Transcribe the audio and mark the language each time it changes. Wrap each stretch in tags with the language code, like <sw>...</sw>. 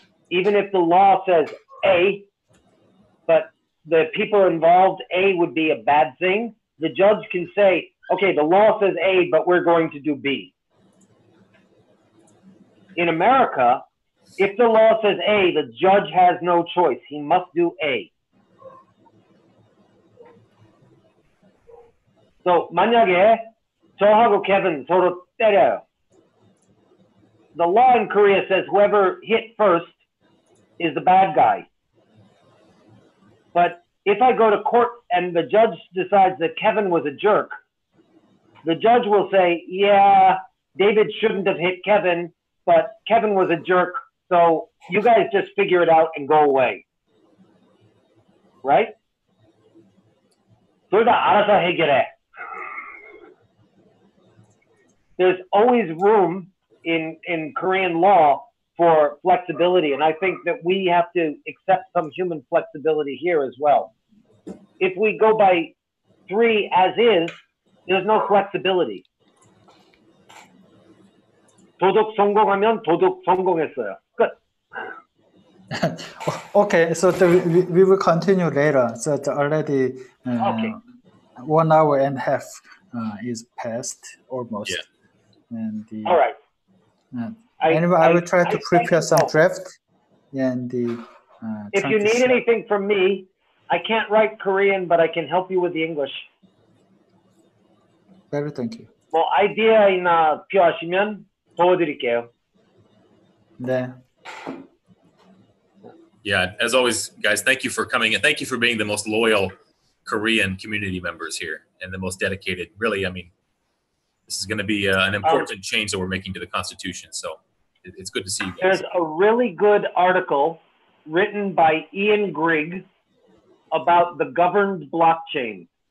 <en>Even if the law says A, but the people involved, A would be a bad thing, the judge can say, okay, the law says A, but we're going to do B. In America, if the law says A, the judge has no choice. He must do A.</en> <ko>So 만약에 저하고 Kevin 서로 때려요.</ko> <en>The law in Korea says whoever hit first is the bad guy. But if I go to court and the judge decides that Kevin was a jerk, the judge will say, yeah, David shouldn't have hit Kevin, but Kevin was a jerk, so you guys just figure it out and go away.</en> <ko>Right? 둘 다 알아서 해결해.</ko> <en>There's always room in Korean law for flexibility, and I think that we have to accept some human flexibility here as well. If we go by 3 as is, there's no flexibility.</en> <ko>도둑 성공하면 도둑 성공했어요. 끝.</ko> <en>Okay, so we will continue later. So already Okay. 1 hour and a half is passed almost. Yeah. And All right. anyway, I will try to prepare some you. draft. And If you need anything from me, I can't write Korean, but I can help you with the English. Very thank you.</en> <ko>뭐 아이디어나 필요하시면 도와드릴게요. 네.</ko> <en>Yeah, as always, guys, thank you for coming and thank you for being the most loyal Korean community members here and the most dedicated. Really, I mean, this is going to be an important change that we're making to the Constitution. So it's good to see you guys. There's a really good article written by Ian Grigg about the governed blockchain.</en>